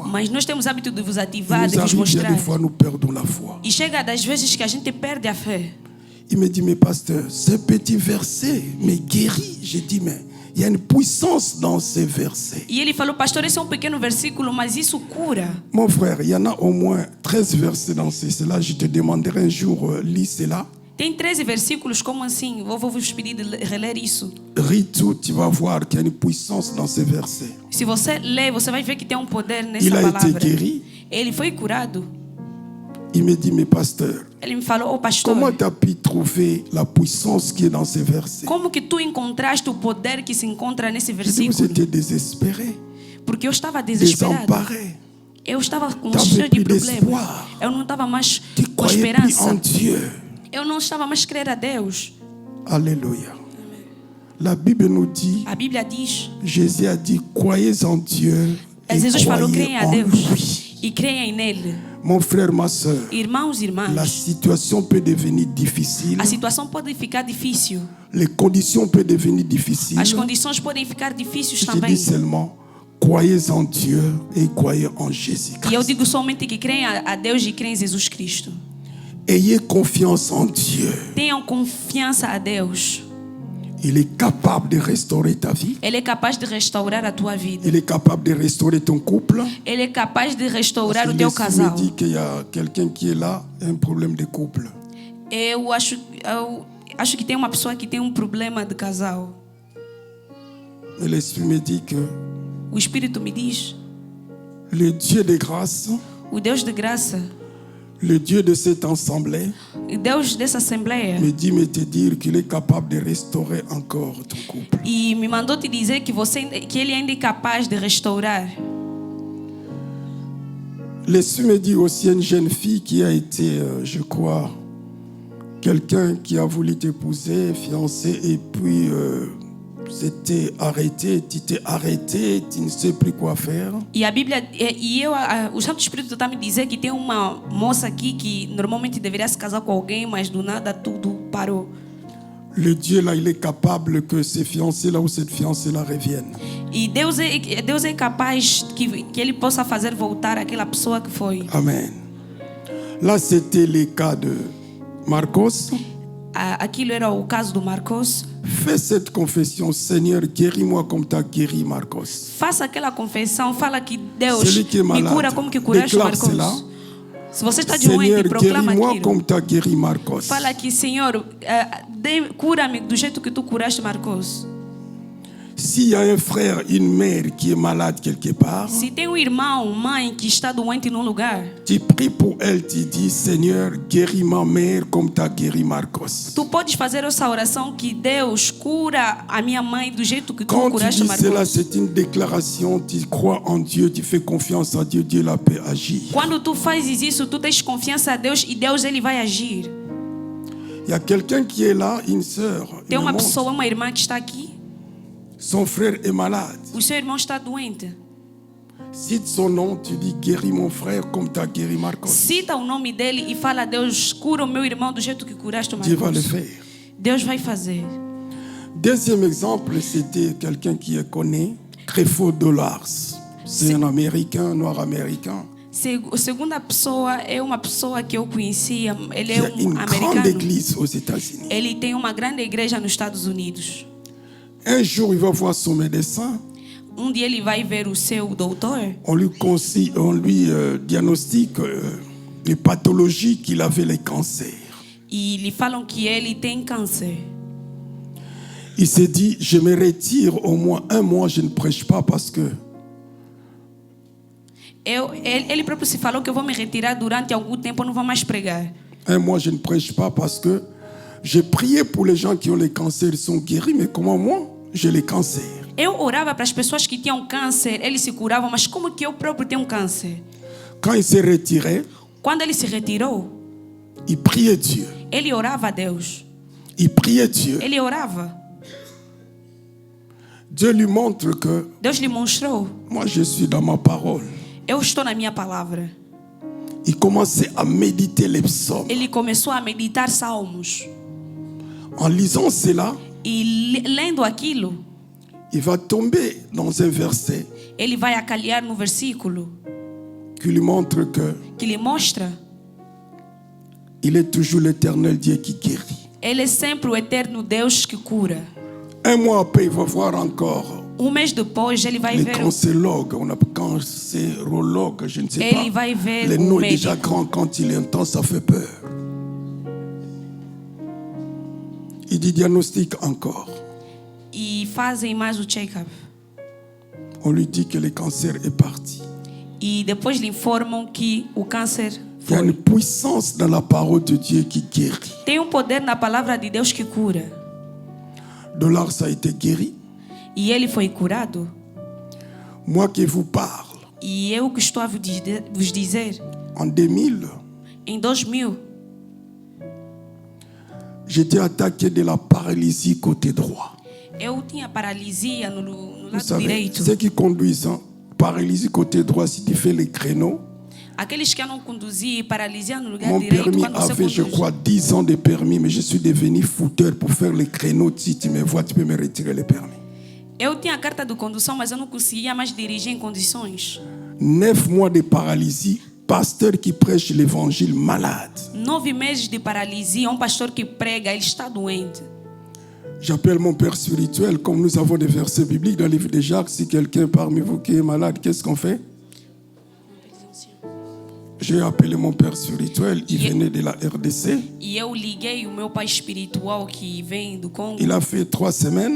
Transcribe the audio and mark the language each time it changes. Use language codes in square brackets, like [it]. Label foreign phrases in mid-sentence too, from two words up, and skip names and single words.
[pt] Mas nós temos hábito de vos [fr] Il [pt] ativar, de [fr] nous [pt] vos [fr] arrive, il y a [pt] mostrar. [fr] des fois, nous perdons la foi. [pt] E chega das vezes que a gente perde a fé. [fr] Il me dit, mais pasteur, ce petit verset me guérit. J'ai dit, mais il y a une puissance dans ces versets. [pt] E ele falou, pastor, esse é um pequeno versículo, mas isso cura. [fr] Mon frère, il y en a au moins 13 versets dans cela. Je te demanderai un jour, lis cela. [pt] Tem 13 versículos, como assim? Vou vos pedir de reler isso. [fr] Ris tout, tu vas voir qu'il y a une puissance dans ces versets. [pt] Se você ler, você vai ver que tem um poder nessa [fr] Il a été [pt] palavra. [fr] guéri. [pt] Ele foi curado. [fr] Il me dit, mais pasteur, [pt] Ele me falou, oh pastor, [fr] comment tu as pu trouver la puissance qui est dans ces versets? [pt] como que tu encontraste o poder que se encontra nesse [fr] J'ai dit, vous [pt] versículo? [fr] étiez désespéré, [pt] Porque eu estava desesperado. [fr] désemparé. [pt] Eu estava com [fr] T'avais [pt] cheio de [fr] plus [pt] problemas. [fr] d'espoir. [pt] Eu não estava mais [fr] Tu [pt] com [fr] croyais plus en [pt] esperança. [fr] Dieu. [pt] Eu não estava mais crendo a Deus. [fr] Alléluia. La Bible nous dit, [pt] A Bíblia diz, [fr] Jésus a dit, croyez en Dieu et [pt] Jesus falou, [fr] croyez [pt] creia a [fr] en [pt] Deus [fr] lui. [pt] e creia nele. [fr] Mon frère, ma soeur, [pt] Irmãos e [fr] la [pt] irmãs, [fr] situation peut devenir difficile, [pt] a situação pode ficar difícil. [fr] les conditions peuvent devenir difficiles. [pt] As condições podem ficar difíceis [fr] Je [pt] também. [fr] dis seulement, croyez en Dieu et croyez en [pt] E eu [fr] Jésus-Christ. [pt] digo somente que creem a Deus e creem em Jesus Cristo. [fr] Ayez confiance en Dieu. [pt] Tenham confiança a Deus. [fr] Il est capable de restaurer ta vie. [pt] Ele é capaz de restaurar a tua vida. [fr] Il est capable de restaurer ton couple. [pt] Ele é capaz de restaurar [fr] Parce [pt] o [fr] que [pt] teu [fr] l'Esprit [pt] casal. [fr] me dit qu'il y a quelqu'un qui est là, un problème de couple. [pt] Eu acho que tem uma pessoa que tem um problema de casal. [fr] Mais l'Esprit me dit que [pt] O Espírito me diz, [fr] le Dieu de grâce, [pt] o Deus de graça, [fr] le Dieu de cette assemblée, [pt] o Deus dessa assembleia, [fr] me dit de te dire qu'il est capable de restaurer encore ton couple. [pt] e me mandou te dizer que ele ainda é capaz de restaurar. [fr] L'Esprit me dit aussi une jeune fille qui a été, je crois, quelqu'un qui a voulu t'épouser, fiancé, et puis c'était arrêté, tu t'es arrêté, tu ne sais plus quoi faire. [pt] E a Bíblia, o Santo Espírito está me dizer que tem uma moça aqui que normalmente deveria se casar com alguém, mas do nada tudo parou. [fr] Le Dieu là, il est capable que ces fiancés-là ou cette fiancée-là reviennent. [pt] E Deus é capaz que Ele possa fazer voltar aquela pessoa que foi. [fr] Amen. Là, c'était le cas de Marcos. [pt] Aquilo era o caso do Marcos. [fr] Fais cette confession, Seigneur, guéris-moi comme tu as guéri Marcos. [pt] Faça aquela confissão, fala que Deus [fr] Celui qui est [pt] me [fr] malade, [pt] cura como que curaste [fr] déclare [pt] Marcos. [fr] cela. [pt] Se você está [fr] Seigneur, [pt] doente, proclama [fr] guéris-moi [pt] aquilo. [fr] comme tu as guéri Marcos. [pt] Fala que, Senhor, cura-me do jeito que tu curaste Marcos. [fr] S'il y a un frère, une mère qui est malade quelque part, [pt] Se tem um irmão, mãe que está doente num lugar, [fr] tu pries pour elle, tu dis, Seigneur, guéris ma mère comme tu as guéri Marcos. [pt] tu podes fazer essa oração que Deus cura a minha mãe do jeito que tu [fr] Quand tu [pt] curaste [fr] dis cela, [pt] Marcos. [fr] c'est une déclaration, tu crois en Dieu, tu fais confiance à Dieu, Dieu la peut agir. [pt] Quando tu fazes isso, tu tens confiança a Deus e Deus ele vai agir. [fr] Il y a quelqu'un qui est là, une sœur, [pt] Tem [fr] une [pt] uma [fr] montre. [pt] pessoa, uma irmã que está aqui, [fr] Son frère est malade. [pt] o seu irmão está doente. [fr] Cite son nom, tu dis guéris mon frère comme tu as guéri Marcos. [pt] Cita o nome dele e fala: Deus, cura o meu irmão do jeito que curaste o [fr] Dieu va le [pt] Marcos. [fr] faire. [pt] Deus vai fazer. [fr] Deuxième exemple, c'était quelqu'un qui est connu, Creflo Dollars. C'est un Américain, noir américain, [pt] A segunda pessoa é uma pessoa que eu conhecia. Ele [fr] qui [pt] é [fr] a une grande [pt] americano. [fr] église aux États-Unis. [pt] Ele tem uma grande igreja nos Estados Unidos. [fr] Un jour, il va voir son médecin. [pt] Dia ele vai ver o seu doutor. [fr] On lui diagnostique les pathologies qu'il avait, les cancers. [pt] E lhe falam que ele tem câncer. [fr] Il s'est dit, je me retire au moins un mois, je ne prêche pas parce que [pt] Ele próprio se falou que eu vou me retirar durante algum tempo, eu não vou mais pregar. [fr] un mois, je ne prêche pas parce que j'ai prié pour les gens qui ont les cancers, ils sont guéris, mais comment moi, j'ai les cancers? [pt] Eu orava para as pessoas que tinham câncer, eles se curavam, mas como que eu próprio tenho câncer? [fr] Quand il s'est retiré, [pt] Quando ele se retirou, [fr] il priait Dieu. [pt] ele orava a Deus. [fr] Il priait Dieu. [pt] Ele orava. [fr] Dieu lui montre que [pt] Deus lhe mostrou: [fr] moi, je suis dans ma parole. [pt] eu estou na minha palavra. [fr] Il commençait à méditer les psaumes. [pt] Ele começou a meditar salmos. [fr] En lisant cela, [pt] E lendo aquilo, [fr] il va tomber dans un verset [pt] ele vai acalhar no versículo [fr] qui lui montre que [pt] que lhe mostra: [fr] il est toujours l'éternel Dieu qui guérit. [pt] ele é sempre o eterno Deus que cura. [fr] Un mois après, il va voir encore [pt] Mês depois, ele vai [fr] les [pt] ver [fr] cancérologues, on a cancérologues, je ne sais [pt] Ele [fr] pas. [pt] vai ver [fr] Le [pt] o [fr] nom est déjà [pt] médico. [fr] grand, quand il entend, ça fait peur. Il dit diagnostic encore. [pt] E fazem mais o check-up. [fr] On lui dit que le cancer est parti. [pt] E depois lhe informam que o câncer [fr] Il y a [pt] foi. [fr] une puissance dans la parole de Dieu qui guérit. [pt] Tem poder na palavra de Deus que cura. [fr] Dollars a été guéri. [pt] E ele foi curado. [fr] Moi qui vous parle, [pt] E eu que estou a vos dizer, [fr] en 2000, [pt] em 2000, [fr] j'étais attaqué de la paralysie côté droit. [pt] eu tinha paralisia no [fr] Vous [pt] lado [fr] savez, [pt] direito. [fr] ceux qui conduisent, hein, paralysie côté droit, si tu fais les créneaux, [pt] Aqueles que não conduziam, paralisia no lugar [fr] mon [pt] direito, [fr] permis [pt] quando você [fr] avait, je [pt] conduz. [fr] crois, 10 ans de permis, mais je suis devenu fouteur pour faire les créneaux. Si tu me vois, tu peux me retirer le permis. [pt] Eu tinha a carta de condução, mas eu não conseguia mais dirigir em condições. [fr] 9 mois de paralysie, pasteur qui prêche l'évangile malade. [pt] 9 meses de paralisia, pastor que prega, ele está doente. [fr] J'appelle mon père spirituel, comme nous avons des versets bibliques dans le livre de Jacques. Si quelqu'un parmi vous qui est malade, qu'est-ce qu'on fait? J'ai appelé mon père spirituel, il venait de la RDC. [pt] E eu liguei o meu pai espiritual que vem do Congo. [fr] Il a fait 3 semaines.